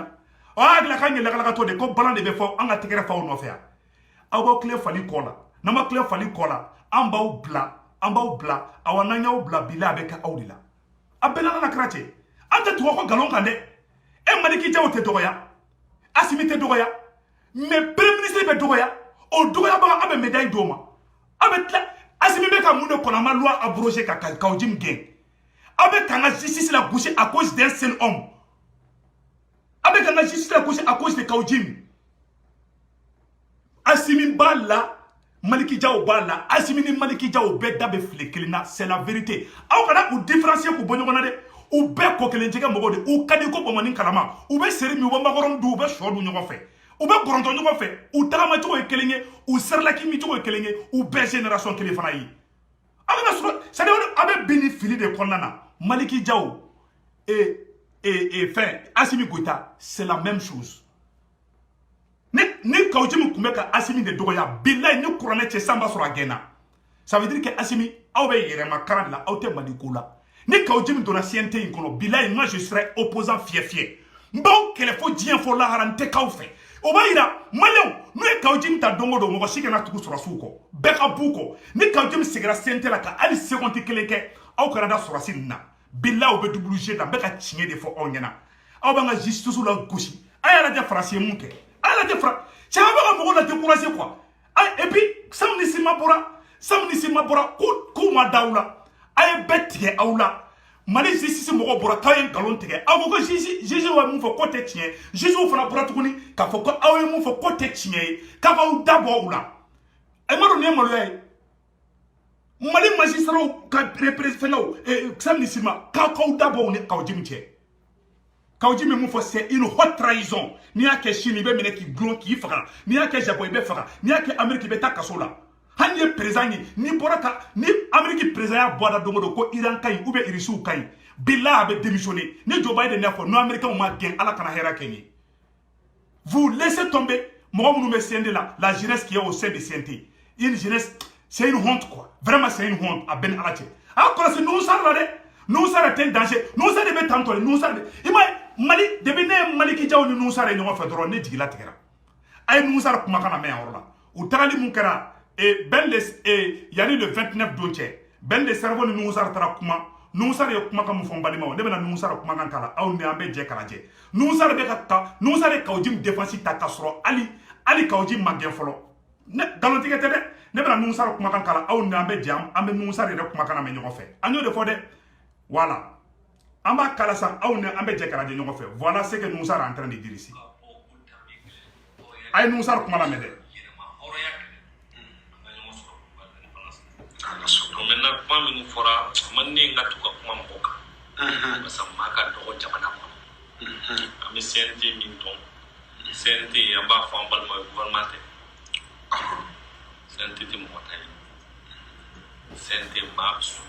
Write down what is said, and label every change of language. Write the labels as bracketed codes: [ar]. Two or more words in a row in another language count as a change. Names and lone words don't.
[bm] aw y'a dilan k'an ye lakalakatɔ de ko balan de bɛ fɔ an ka tɛgɛrɛ fa aw nɔfɛ yan aw b'aw tilen fali kɔ la n'an ma tilen fali kɔ la an b'aw bila awa n'an y'aw bila bilayi a bɛ kɛ aw de la a bɛɛ n'Ala n'a kira cɛ an tɛ tugu aw ka nkalon kan dɛ Maliki Diaw tɛ dɔgɔya Assimi tɛ dɔgɔya [fr] mais premier ministre [bm] bɛ dɔgɔya o dɔgɔyabaga aw bɛ médaille d'o ma aw bɛ tila Assimi bɛ ka mun de kɔnɔ an ma [fr] loi abrogée [bm] ka Kawjim gɛn aw bɛ k'an ka justice la gosi [fr] à cause d'un seul homme [bm] aw bɛ k'an ka justice la gosi [fr] à cause de [bm] Kawjim Assimi b'a la Maliki Diaw b'a la Assimi ni Maliki Diaw bɛɛ da bɛ file kelen na [fr] c'est la vérité [bm] aw kana u différencier k'u bɔ ɲɔgɔn na dɛ u bɛɛ kɔ kelen jɛgɛ mɔgɔw de u ka di ko bamanin kalama u bɛ seri min u bɛ makɔrɔni dun u bɛ sɔ dun ɲɔgɔn fɛ u bɛ gɔrɔntɔ ɲɔgɔn fɛ u tagama cogo ye kelen ye u serilaki mi cogo ye kelen ye u bɛɛ génération kelen fana ye a bɛ na sɔrɔ [fr] c'est à dire [bm] a bɛ bin ni fili de kɔnɔna na Maliki Diaw fɛn Assimi Goïta [fr] c'est la même chose [bm] ni Kawjimi tun bɛ ka Assimi de dɔgɔya bilayi ni kuranɛ cɛ san b'a sɔrɔ a gɛnna [fr] ça veut dire que [bm] Assimi aw bɛ yɛrɛma karan de la aw tɛ Mali ko la ni Kawjimi donna CNT in kɔnɔ bilayi [fr] moi je serais opposant fier [bm] n b'aw kɛlɛ fo diɲɛ fo lahara n tɛ k'aw fɛ o b'a yira maliyɛnw n'u ye Kawjimi ta don o don mɔgɔ si kana tugu sɔrɔsiw kɔ bɛɛ ka b'u kɔ ni Kawjimi seginna CNT la ka hali seconde kelen kɛ aw kana da sɔrɔsi nin na bilayi u bɛ WG la n bɛ ka tiɲɛ de fɔ aw ɲɛna aw b'an ka justice la gosi a y'a lajɛ faransi ye mun kɛ a y'a lajɛ caman b'a ka mɔgɔw la [fr] décourager quoi et puis [bm] Sam Nisima bɔra ko ma da aw la a ye bɛɛ tigɛ aw la Mali justice mɔgɔ bɔra k'aw ye nkalon tigɛ aw ko ko juge ye mun fɔ ko tɛ tiɲɛ jugew fana bɔra tuguni k'a fɔ ko aw ye mun fɔ ko tɛ tiɲɛ ye k'a b'aw da bɔ u la e ma dɔn nin ye maloya ye Mali magistrats ka fɛngɛw Sam Nisima k'aw da bɔ u ni Kawjimi cɛ Kawjimi mun fɔ [fr] c'est une haute trahison [bm] n'i y'a kɛ Chine i bɛ minɛ k'i gulon k'i faga n'i y'a kɛ Japon i bɛ faga n'i y'a kɛ Amérique i bɛ taa kaso la hali ye président ye ni bɔra ka ni Amérique président y'a bɔ a da don o don ko Iran ka ɲi [fr] ou bien [bm] Russie ka ɲi bilayi a bɛ démissionner ni Joe Biden y'a fɔ n'o Américains ma gɛn Ala kana hɛrɛ kɛ n ye [fr] vous laissez tomber [bm] mɔgɔ minnu bɛ CNT la [fr] jeunesse qui est au sein de CNT une jeunesse c'est une honte quoi vraiment c'est une honte [bm] a bɛn ni Ala cɛ a kɔlɔsi Nuhu Sara la dɛ Nuhu Sara tɛ danger Nuhu Sara de bɛ tantɔ de Nuhu Sara de i m'a ye Mali depuis ne ye Maliki Diaw ni Nuhu Sara ye ɲɔgɔn fɛ dɔrɔn ne jigila tigɛra a ye Nuhu Sara kumakan na mɛn yan yɔrɔ la u tagali mun kɛra yani le 29 don cɛ Ben de cerveau ni Nuhu Sara taara kuma Nuhu Sara ye kumakan mun fɔ n balimaw ne bɛna Nuhu Sara kumakan k'a la aw ni an bɛ jɛ k'a lajɛ Nuhu Sara bɛ ka Nuhu Sara ye Kawjimi défense ta k'a sɔrɔ hali Kawjimi ma gɛn fɔlɔ nkalontigɛ tɛ dɛ ne bɛna Nuhu Sara kumakan k'a la aw ni an bɛ jɛ an bɛ Nuhu Sara yɛrɛ kumakan na mɛn ɲɔgɔn fɛ an y'o de fɔ dɛ voilà an b'a kala sa aw ni an bɛ jɛ k'a lajɛ ɲɔgɔn fɛ [fr] voilà ce que Nuhu Sara est en train de dire ici [bm] a ye Nuhu Sara kuma lamɛn dɛ maintenant kuma minnu fɔra man ne ka to ka kuma mɔgɔw kan parce que maa ka dɔgɔ jamana kɔnɔ an bɛ CNT min dɔn CNT an b'a fɔ an balima ye gouvernement tɛ CNT tɛ mɔgɔ ta ye CNT maa sugu